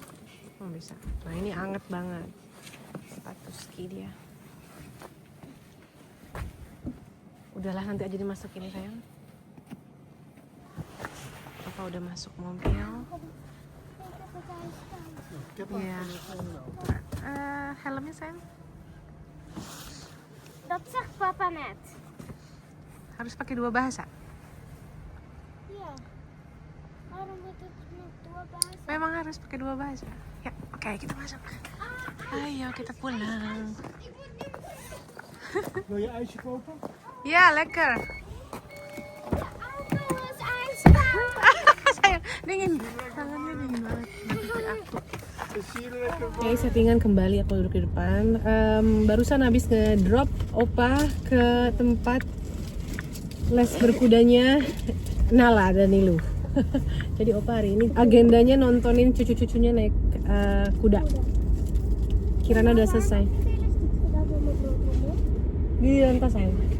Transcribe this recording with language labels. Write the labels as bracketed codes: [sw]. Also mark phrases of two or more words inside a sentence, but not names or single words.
[id] Nah ini hangat banget sepatu ski. kaki dia. Udahlah, nanti aja dimasukin sayang. Papa udah masuk mobil. Iya. Helmnya sayang. [nl] Dat zegt papa net. [id] Harus pakai dua bahasa. [nl] Ja. Waarom moet het met [id] dua bahasa? Memang harus pakai dua bahasa. Ya, oke, kita masuk. Ayo kita pulang. [nl] Wil je ijsje kopen? Ya, lekker. De auto is ijskoud. [id] Sayang, dingin. Tangannya dingin banget. [nl] Dus hier lekker [id] Oke, settingan kembali, aku duduk di depan. Barusan habis ngedrop Opa ke tempat les berkudanya Nala dan Nilu. Jadi Opa hari ini agendanya nontonin cucu-cucunya naik kuda. Kirana udah selesai. Di lantas sayang.